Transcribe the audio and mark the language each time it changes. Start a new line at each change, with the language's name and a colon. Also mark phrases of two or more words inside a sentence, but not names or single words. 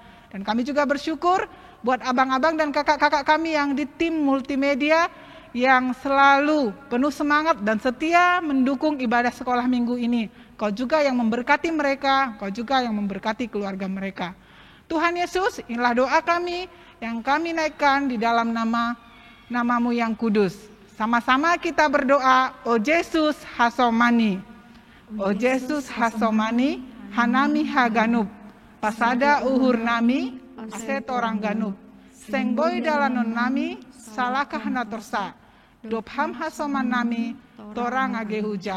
Indonesian: Dan kami juga bersyukur buat abang-abang dan kakak-kakak kami yang di tim multimedia yang selalu penuh semangat dan setia mendukung ibadah sekolah minggu ini. Kau juga yang memberkati mereka, Kau juga yang memberkati keluarga mereka. Tuhan Yesus, inilah doa kami yang kami naikkan di dalam Namamu yang kudus. Sama-sama kita berdoa,
Batak Simalungun: O Yesus Hasomani. O Yesus Hasomani, Hanami Haganub. Pasada uhur nami, aset orang ganub. Sengboy dalanon nami, salakah natorsa. Dobham hasoman nami, torang agehuja.